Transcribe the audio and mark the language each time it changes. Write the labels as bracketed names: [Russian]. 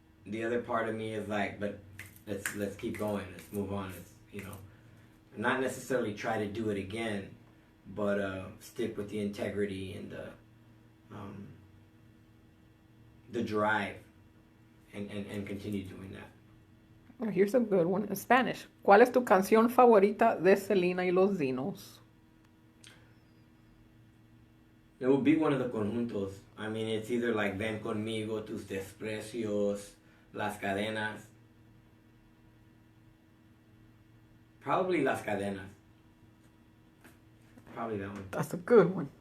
[English] The other part of me is like, but let's keep going, let's move on, let's, you know, not necessarily try to do it again, but stick with the integrity and the drive, and continue doing that. Well, here's a good one in Spanish. [Spanish] ¿Cuál es tu canción favorita de Selena y los Dinos? [English] It would be one of the conjuntos. I mean, it's either like Ven Conmigo, Tus Desprecios, Las Cadenas. Probably Las Cadenas. Probably that one. That's a good one.